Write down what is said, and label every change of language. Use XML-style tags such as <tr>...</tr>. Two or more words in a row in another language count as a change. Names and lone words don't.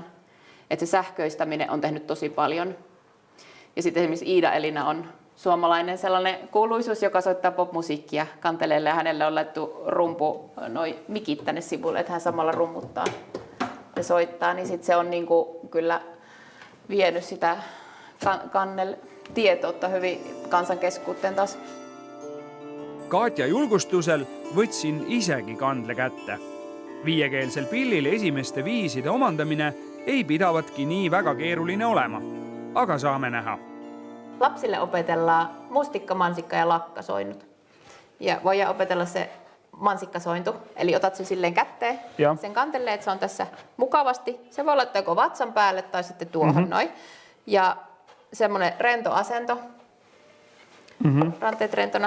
<fi>Että se sähköistäminen on tehnyt tosi paljon. Ja sitten esimerkiksi Iida Elina on suomalainen sellainen kuuluisuus, joka soittaa popmusiikkia kanteleelle ja hänelle on laittu rumpu, noi mikit tänne sivulle, että hän samalla rummuttaa ja soittaa, niin sitten se on niinku kyllä vienyt sitä kannel-tietoutta hyvin kansankeskuuteen taas.</fi> <et>Katja julgustusel võtsin isegi kandle kätte. Viiekeelsel pillil esimeste viiside omandamine ei pidavatki nii väga keeruline olema, aga saame näha.</et> <fi>Lapsille opetellaan mustikka, mansikka ja lakkasoinnut. Ja voidaan opetella se mansikkasointu, eli otat sen silleen kätteen, sen kantelee, että se on tässä mukavasti. Se voi laittaa joko vatsan päälle tai sitten tuohon noin. Ja semmoinen rento asento, ranteet rentona.</fi>